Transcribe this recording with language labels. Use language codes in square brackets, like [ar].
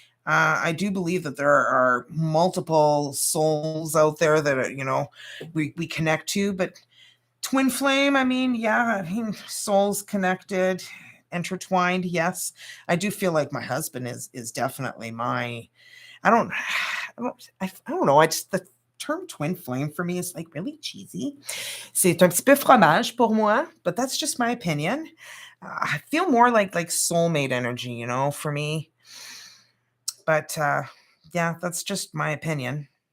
[en] I do believe that there are multiple souls out there that we connect to, but twin flame, I mean, yeah, I mean, souls connected, intertwined, yes. I do feel like my husband is definitely my I don't I don't know, I just the term twin flame for me is like really cheesy. [fr] C'est un petit peu fromage pour moi, [en] but that's just my opinion. I feel more like soulmate energy, for me. But yeah, that's just my opinion.